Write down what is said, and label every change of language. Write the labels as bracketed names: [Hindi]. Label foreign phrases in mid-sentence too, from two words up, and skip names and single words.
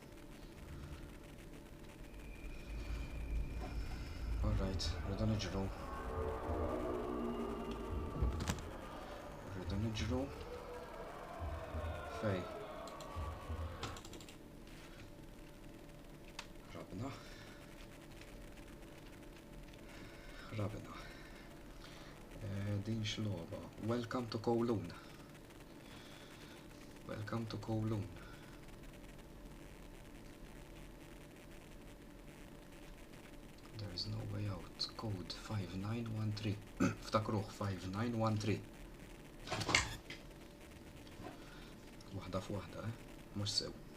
[Maltese] Alright, rridu niġru. Fej. Rabna. Din x'logħba. [English] Welcome to Kowloon. There is no way out. Code 5913. [Maltese] Ftakruh 5913. Waħda f'waħda, Mhux sew.